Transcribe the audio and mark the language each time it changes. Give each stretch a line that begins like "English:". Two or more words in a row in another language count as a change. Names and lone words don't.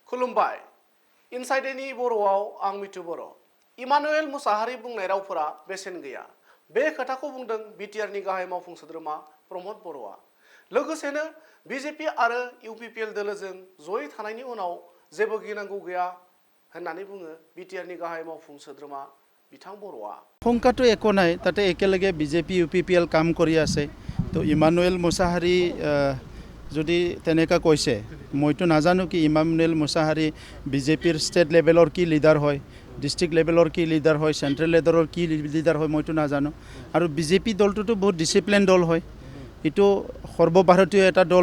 Bodo: खुलुमबाय इनसाइडेनि बर'आव आं मिथु बर' इमानुएल मुसाहारि बुंनाय रावफोरा बेसेन गैया बे खोथाखौ बुंदों बिटिआरनि गाहाय मावफुं सोद्रोमा प्रमद बर'आ लोगोसेनो बिजेपि आरो इउपिपिएल दोलोजों जयै थानायनि उनाव जेबो गिनांगौ गैया होननानै बुङो बिटिआरनि गाहाय मावफुं सोद्रोमा बिथां बर'आ
Assamese: শংকাটো একো নাই তাতে একেলগে বিজেপি ইউপিপিএল কাম কৰি আছে তো ইমানুৱেল মুসাহাৰি যদি তেনেকা কৈছে মইতো নাজানো কি ইমানুৱেল মুসাহাৰি বিজেপিৰ ষ্টেট লেভেলৰ কি লিডাৰ হয় ডিষ্ট্ৰিক্ট লেভেলৰ কি লিডাৰ হয় চেণ্ট্ৰেল লেভেলৰ কি লিডাৰ হয় মইতো নাজানো আৰু বিজেপি দলটোতো বহুত ডিচিপ্লিন দল হয় এইটো সৰ্বভাৰতীয় এটা দল